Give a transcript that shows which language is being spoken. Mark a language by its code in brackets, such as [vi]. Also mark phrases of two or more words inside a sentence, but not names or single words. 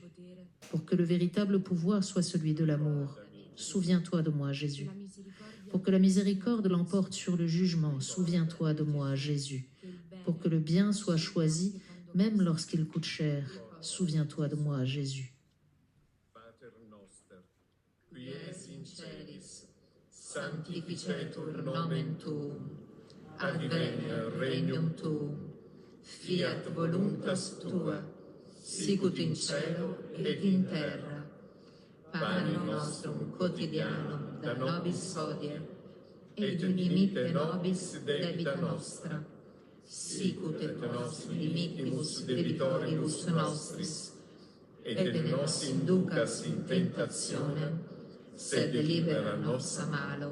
[fr] Pour que le véritable pouvoir soit celui de l'amour, souviens-toi de moi, Jésus. Pour que la miséricorde l'emporte sur le jugement, souviens-toi de moi, Jésus. Pour que le bien soit choisi, même lorsqu'il coûte cher, souviens-toi de moi, Jésus. [la] Pater noster, qui es in celis, sanctificetur nomen tuum, adveniat regnum tuum, fiat voluntas tua, sicut in cielo et in terra. Panem nostrum quotidianum da nobis hodie, et dimitte nobis debita nostra, sicut et nos dimittimus debitoribus nostris, et ne nos inducas in tentationem, sed libera nos a malo.